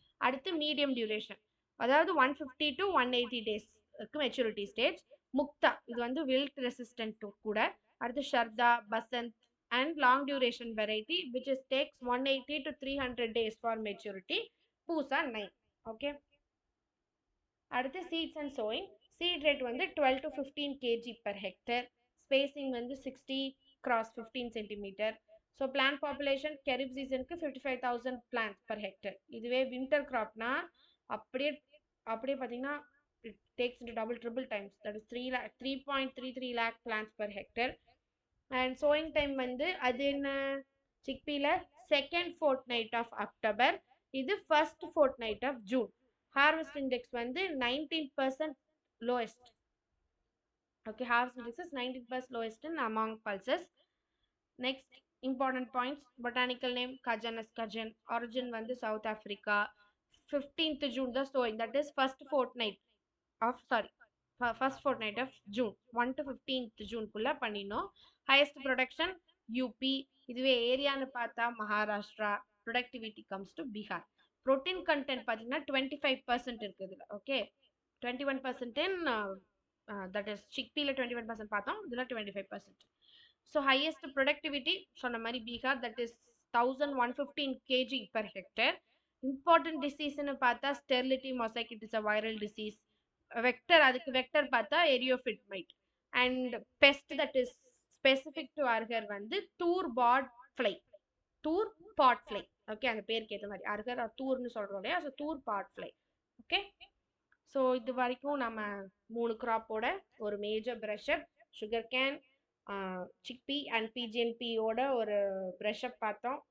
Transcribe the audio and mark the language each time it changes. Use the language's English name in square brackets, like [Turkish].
[Tamil] அடுத்து medium duration, அதாவது 150 to 180 டேஸ்க்கு மெச்சூரிட்டி ஸ்டேஜ். [English] Mukta, [Tamil] இது வந்து வில்ட் ரெசிஸ்டன்ட் கூட. [English] அடுத்து Sharda, Basant and long duration variety which is takes 180 to 300 days for maturity. Pusa 9. Okay, அடுத்து seeds and sowing. Seed rate வந்து 12 to 15 kg per hectare. Spacing வந்து 60 cross 15 centimeter. So plant population kharif சீசனுக்கு 55,000 plant per hectare. இதுவே winter கிராப்னா அப்படியே பார்த்தீங்கன்னா it takes into triple times, that is 3.33 lakh plants per hectare. And sowing time வந்து அது என்ன, சிக்பியில் second fortnight of October, இது first fortnight of June. Harvest index வந்து 19% lowest. Okay, harvest index is 19% lowest in among pulses. Next important points: botanical name Cajanus cajan, origin வந்து South Africa. 15th June the sowing, that is first fortnight of June. [Tamil] 1 to 15th June குள்ள பண்ணினோம். [English] Highest production UP. [Tamil] இதுவே ஏரியான்னு பார்த்தா [English] Maharashtra. Productivity comes to Bihar. [Tamil] Protein content பார்த்தீங்கன்னா 25% இருக்குது. [English] Okay, 21% in that is chickpea 21% [Tamil] பார்த்தோம், இதில் [English] 25%. So highest productivity [Tamil] சொன்ன மாதிரி [English] Bihar, that is 1115 kg per hectare. Important disease னு பார்த்தா sterility mosaic, it is a viral disease. Vector, அதுக்கு vector பார்த்தா eriophyte mite. And pest that is specific to அர்கர் வந்து தூர் பாட் fly, தூர் பாட் fly. [Tamil] ஓகே, அந்த பேருக்கு ஏற்ற மாதிரி அர்கர் தூர்னு சொல்கிறோம் இல்லையா, [English] So தூர் பாட் fly. [Tamil] ஓகே, ஸோ இது வரைக்கும் நம்ம 3 கிராப்போட ஒரு [English] major brush up, [Tamil] sugar cane, chickpea and பிஜிஎன்பியோட ஒரு ப்ரஷ்அப் பார்த்தோம்.